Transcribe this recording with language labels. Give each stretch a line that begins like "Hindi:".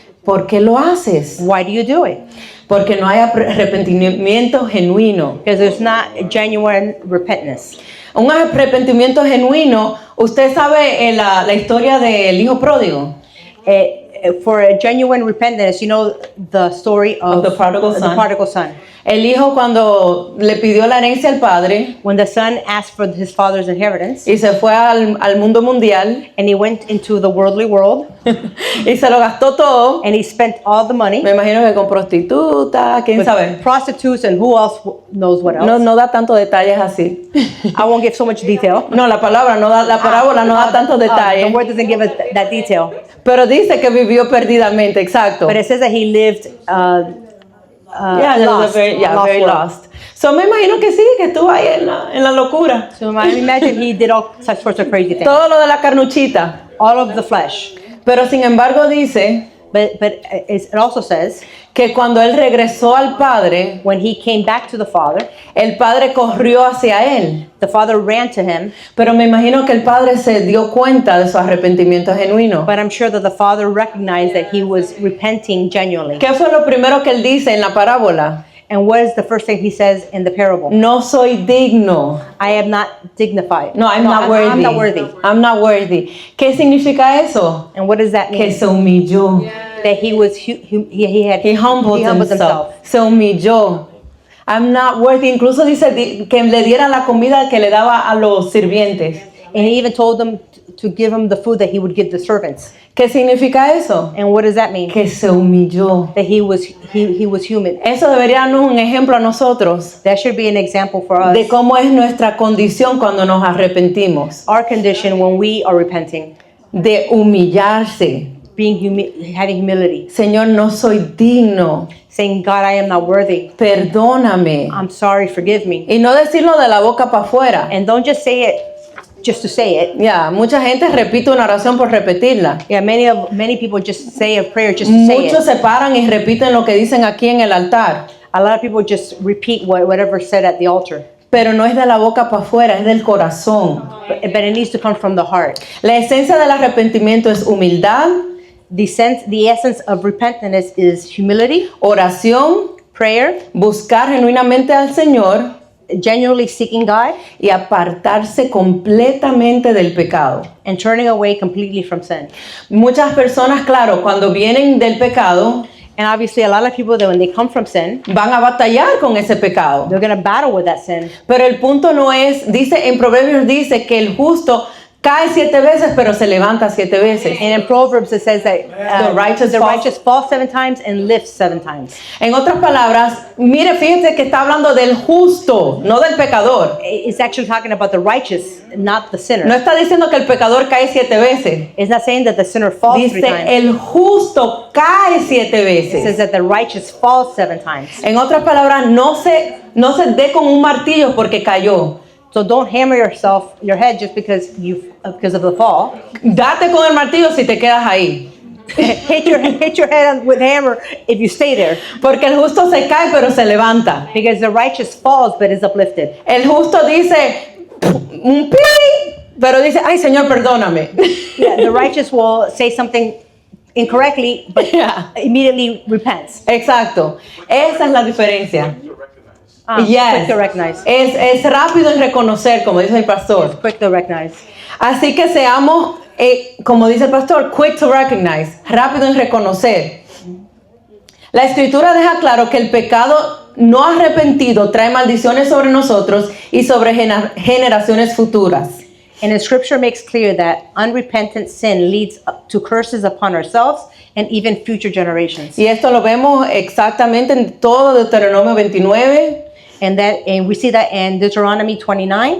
Spanish: ¿por qué lo haces?
English: why do you do it?
Spanish: Porque no hay arrepentimiento genuino.
English: Because there's not genuine repentance.
Spanish: Un arrepentimiento genuino, usted sabe la historia del hijo pródigo.
English: For a genuine repentance, you know the story of the prodigal son. The prodigal son.
Spanish: El hijo cuando le pidió la herencia al padre
English: When the son asked for his father's inheritance,
Spanish: y se fue al mundo mundial
English: and he went into the worldly world,
Spanish: y se lo gastó todo,
English: and he spent all the money
Spanish: me imagino que con prostitutas, quién
English: with
Spanish: sabe.
English: prostitutes and who else knows what else.
Spanish: No da tantos detalles así.
English: I won't give so much detail.
Spanish: No, la parábola no da tantos
English: The
Spanish: detalles.
English: word doesn't give us that detail.
Spanish: Pero dice que vivió perdidamente, exacto.
English: But it says that he lived lost, very world. lost.
Spanish: So me imagino que sí, que estuvo ahí en la locura.
English: So I imagine he did all such sorts of crazy things.
Spanish: Todo lo de la carnuchita.
English: All of the flesh.
Spanish: Pero sin embargo dice
English: But it also says,
Spanish: que cuando él regresó al padre,
English: when he came back to the father,
Spanish: el padre corrió hacia él.
English: the father ran to him.
Spanish: Pero me imagino que el padre se dio cuenta de su arrepentimiento genuino.
English: But I'm sure that the father recognized that he was repenting genuinely.
Spanish: ¿Qué fue lo primero que él dice en la parábola?
English: And what is the first thing he says in the parable?
Spanish: No soy digno.
English: I am not dignified. No, I'm not worthy. I'm not worthy. I'm not worthy.
Spanish: ¿Qué significa eso?
English: And what does that
Spanish: Que
English: mean?
Spanish: se humilló.
English: That he was He humbled himself.
Spanish: Se humilló.
English: I'm not worthy.
Spanish: Incluso dice que le diera la comida que le daba a los sirvientes.
English: And he even told them to give him the food that he would give the servants.
Spanish: ¿Qué significa eso?
English: And what does that mean?
Spanish: Que se humilló.
English: That he was human.
Spanish: Eso debería darnos un ejemplo a nosotros
English: That should be an example for us.
Spanish: de cómo es nuestra condición cuando nos arrepentimos.
English: Our condition when we are repenting,
Spanish: De humillarse.
English: having humility,
Spanish: Señor, no soy digno.
English: saying, God, I am not worthy.
Spanish: Perdóname.
English: I'm sorry, forgive me.
Spanish: Y no decirlo de la boca para afuera.
English: And don't just say it just to say it.
Spanish: Ya, mucha gente repite una oración por repetirla.
English: Yeah, many people just say a prayer just to say
Spanish: Muchos
English: it.
Spanish: se paran y repiten lo que dicen aquí en el altar.
English: A lot of people just repeat whatever said at the altar.
Spanish: Pero no es de la boca para afuera, es del corazón.
English: But it needs to come from the heart.
Spanish: La esencia del arrepentimiento es humildad,
English: The essence of repentance is humility,
Spanish: oración,
English: prayer,
Spanish: buscar genuinamente al Señor
English: genuinely seeking God
Spanish: y apartarse completamente del pecado.
English: and turning away completely from sin.
Spanish: Muchas personas, claro, cuando vienen del pecado,
English: And obviously, a lot of people that when they come from sin,
Spanish: van a batallar con ese pecado.
English: they're going to battle with that sin.
Spanish: Pero el punto no es, dice en Proverbios dice que el justo cae 7 veces, pero se levanta 7 veces.
English: And in Proverbs, it says that The righteous falls 7 times and lifts 7 times.
Spanish: En otras palabras, mire, fíjate que está hablando del justo, no del pecador.
English: It's actually talking about the righteous, not the sinner.
Spanish: No está diciendo que el pecador cae 7 veces.
English: It's not saying that the sinner falls 3
Spanish: Dice,
English: times.
Spanish: el justo cae 7
English: It says
Spanish: veces.
English: that the righteous falls 7 times.
Spanish: En otras palabras, no se dé con un martillo porque cayó.
English: So don't hammer your head just because of the fall.
Spanish: Date con el martillo si te quedas ahí.
English: hit your head with hammer if you stay there,
Spanish: Porque el justo se cae, pero se levanta.
English: because the righteous falls but is uplifted.
Spanish: El justo dice, un pi, pero dice, ay Señor, perdóname.
English: Yeah, the righteous will say something incorrectly but Yeah. immediately repents.
Spanish: Exacto. Esa es la diferencia.
English: Quick to recognize.
Spanish: Es rápido en reconocer, como dice el pastor.
English: Quick to recognize.
Spanish: Así que seamos, como dice el pastor,
English: quick to recognize,
Spanish: rápido en reconocer. La escritura deja claro que el pecado no arrepentido trae maldiciones sobre nosotros y sobre generaciones futuras.
English: And the scripture makes clear that unrepentant sin leads up to curses upon ourselves and even future generations.
Spanish: Y esto lo vemos exactamente en todo Deuteronomio 29,
English: And we see that in Deuteronomy 29